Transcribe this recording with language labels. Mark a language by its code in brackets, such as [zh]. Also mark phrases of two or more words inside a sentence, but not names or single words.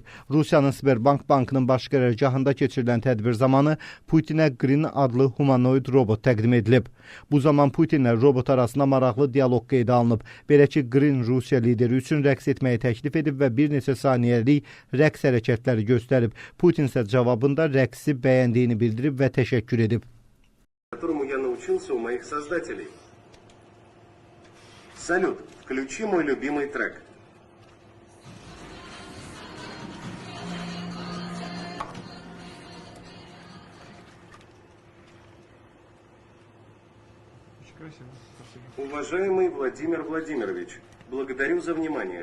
[az] Rusiyanın Sberbank bankının baş qərargahında keçirilən tədbir zamanı Putinə Green adlı humanoid robot təqdim edilib. Bu zaman Putinlə robot arasında maraqlı dialoq qeydə alınıb. Belə ki, Green Rusiya lideri üçün rəqs etməyi təklif edib və bir neçə saniyəlik rəqs hərəkətləri göstərib. Putin isə cavabında rəqsi bəyəndiyini bildirib və təşəkkür edib. [ru] Салют, включи мой любимый трек. Уважаемый Владимир Владимирович, благодарю за внимание.